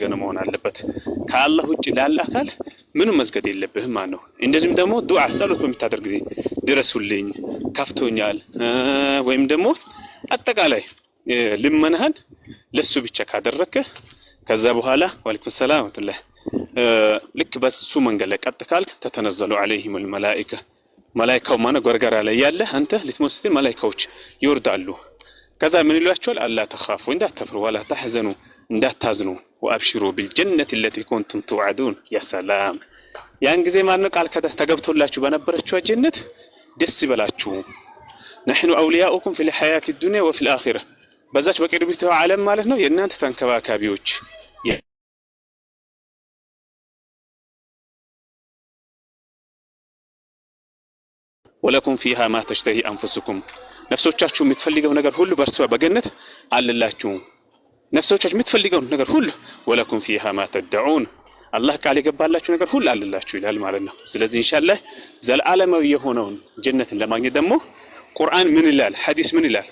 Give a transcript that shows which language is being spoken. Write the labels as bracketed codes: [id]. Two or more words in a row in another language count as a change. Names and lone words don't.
[am] ነው መሆን አለበት። ከአላህ ውጪ ላለ አካል ምንም መስገድ የለብህም ማለት ነው። እንደዚህም ደግሞ ዱዓ ጸሎት በምታደርግ ጊዜ ድረሱልኝ፣ ከፍቶኛል ወይም ደግሞ አጠቃላይ ልመናህን ለሱ ብቻ ካደረከ ከዛ በኋላ [ar] وعليكم السلام [am] ወተላ ልክ በሱ መንገድ ላይ ቀጥ ካልክ [ar] تتنزل عليهم الملائكة [am] መላእክታው ማለት ጎርጎራ ላይ ያለ አንተ ልትሞት ስትል መላእክታዎች ይወርዳሉ። ከዛ ምን ይሏቸዋል? [ar] ألا تخافوا [am] እንዳትፈሩ [ar] ولا تحزنوا [am] እንዳታዝኑ [ar] وأبشروا بالجنة التي كنتم توعدون። [am] ያ ሰላም ያን ጊዜ ማለት ቃል ተገብቶላችሁ በነበረችው ጀነት ደስ ይበላችሁ። [ar] نحن اولياؤكم في الحياه الدنيا وفي الاخره [am] በዛች በቅርቢቱ ዓለም ማለት ነው የእናንተ ተንከባካቢዎች [ar] ولكم فيها ما تشتهي أنفسكم [am] ነፍሶቻችሁ የምትፈልገው ነገር ሁሉ በእርሷ በገነት አለላችሁ። ነፍሶቻችሁ የምትፈልገው ነገር ሁሉ [ar] ولكم فيها ما تدعون [am] አላህ ቃል የገባላችሁ ነገር ሁሉ አለላችሁ ይላል ማለት ነው። ስለዚህ ኢንሻአላህ ዘላለማዊ የሆነውን ጀነትን ለማግኘት ደግሞ ቁርአን ምን ይላል? ሐዲስ ምን ይላል?